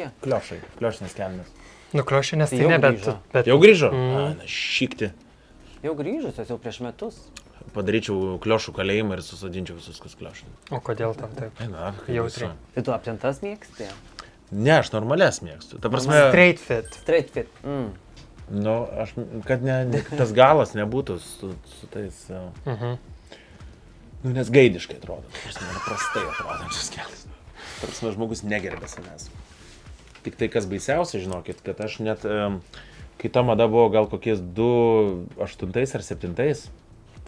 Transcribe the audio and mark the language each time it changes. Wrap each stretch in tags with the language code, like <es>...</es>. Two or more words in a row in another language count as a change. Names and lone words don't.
<lt>Kliošai, kliošinės kelnes. Nuklošinės Tai tai jau ne, grįžo. bet... Jau grįžo? Šikti. Jau grįžusios, jau prieš metus. Padaryčiau kliošų kalėjimą ir susadinčiau visus, kas kliošai. O kodėl tam taip? Na, Jautriai. Tai tu aptintas mėgsti? Ne, aš normales mėgstu. Ta prasme,</lt> <en>Straight fit. Straight fit.</en> <lt>nu, aš, kad tas galas nebūtų su tais... Nu, nes gaidiškai atrodo. Ta prasme, prastai atrodančias kelias. Ta prasme, žmogus negerbė savęs. Tik tai, kas baisiausia, žinokit, kad aš net, kai ta mada buvo gal kokiais 2008 ar 2007,</lt>